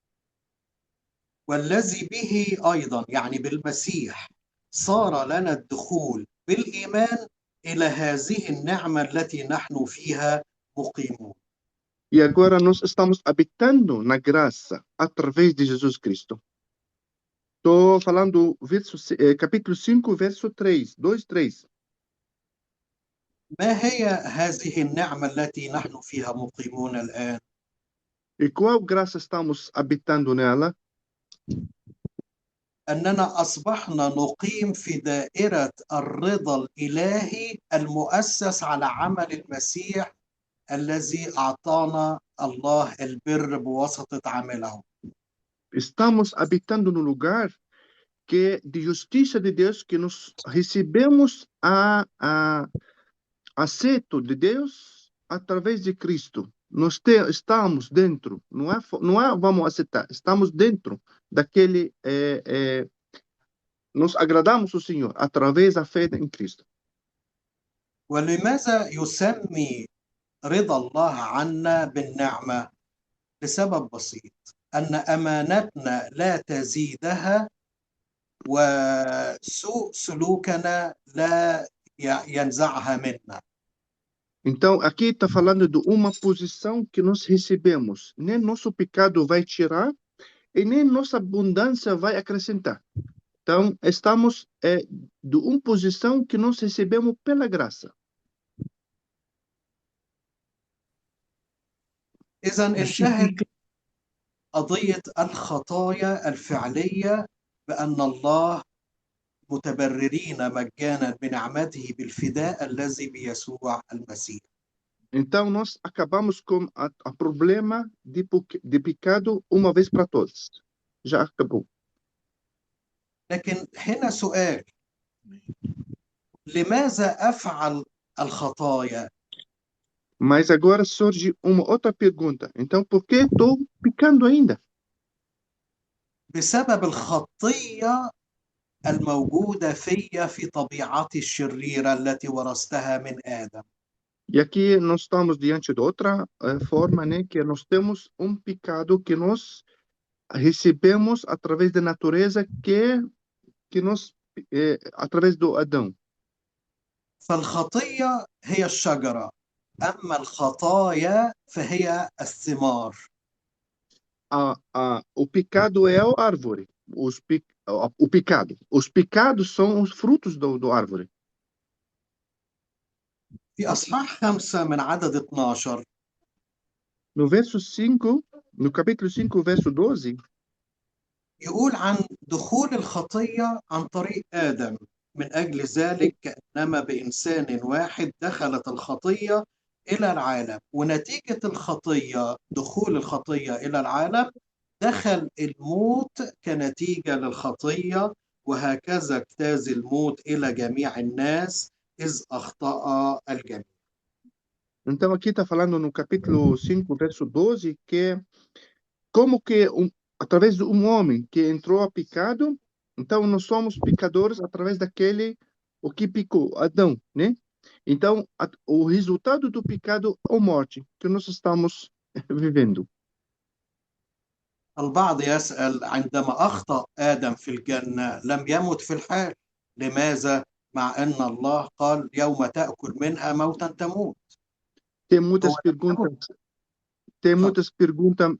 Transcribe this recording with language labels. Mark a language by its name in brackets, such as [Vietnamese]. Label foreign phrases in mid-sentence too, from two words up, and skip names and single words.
[Arabic] والذي به أيضا يعني بالمسيح صار لنا الدخول بالإيمان إلى هذه النعمة التي نحن فيها مقيمون. [Portuguese] E agora nós estamos habitando na graça através de Jesus Cristo. Estou falando capítulo 5, verso 3, 2, 3. [Arabic] ما هي هذه النعمة التي نحن فيها مقيمون الآن؟ [Portuguese] E qual graça estamos habitando nela? [Arabic] أننا أصبحنا نقيم في دائرة الرضا الإلهي المؤسس على عمل المسيح الذي أعطانا الله البر بواسطة عمله. [Portuguese] Estamos habitando no lugar que de justiça de Deus, que nós recebemos a aceito de Deus através de Cristo. Nós estamos dentro, não é vamos aceitar, estamos dentro daquele, nós agradamos o Senhor através da fé em Cristo. [Arabic] ولماذا يسمي رضا الله عنا بالنعمة؟ لسبب بسيط: أن أمانتنا لا تزيدها وسوء سلوكنا لا ينزعها منا. [Portuguese] Então, aqui está falando de uma posição que nós recebemos. Nem nosso pecado vai tirar e nem nossa abundância vai acrescentar. Então, estamos de uma posição que nós recebemos pela graça. [Arabic] إذا الشاهد قضية الخطايا الفعلية بأن الله متبررين مجانا بنعمته بالفداء الذي بيسوع المسيح. [Portuguese] Então, nós acabamos com o problema de pecado uma vez para todas. Já acabou. [Arabic] لكن هنا سؤال: لماذا أفعل الخطايا؟ [Portuguese] Mas agora surge uma outra pergunta. Então, por que estou pecando ainda? [Arabic] بسبب الخطية الموجودة في طبيعتي الشريرة التي ورثتها من آدم. [Portuguese] E aqui nós estamos diante de outra forma, né? Que nós temos um pecado que nós recebemos através da natureza que nós através do Adão. [Arabic] فالخطية هي الشجرة، أما الخطايا فهي الثمار. [Portuguese] O pecado é a árvore. O pecado. Os pecados são os frutos do árvore. [Arabic] في أصحاح 5 من عدد 12 [Portuguese] No verso 5, no capítulo 5, verso 12, [Arabic] يقول عن دخول الخطية عن طريق آدم، من أجل ذلك كأنما بإنسان واحد دخلت الخطية إلى العالم، ونتيجة الخطية دخول الخطية إلى العالم دخل الموت كنتيجة للخطية، وهكذا اجتاز الموت إلى جميع الناس إذ أخطأ الجميع. [Portuguese] então aqui está falando no capítulo 5, verso 12, que como que através de um homem que entrou a pecado, então nós somos pecadores através daquele o que pecou, Adão, né? Então o resultado do pecado é a morte que nós estamos vivendo. [Arabic] البعض يسأل عندما أخطأ آدم في الجنة لم يمت في الحال، لماذا؟ مع أن الله قال يوم تأكل منها موتا تموت. [Portuguese] Tem muitas perguntas. Tem muitas perguntas.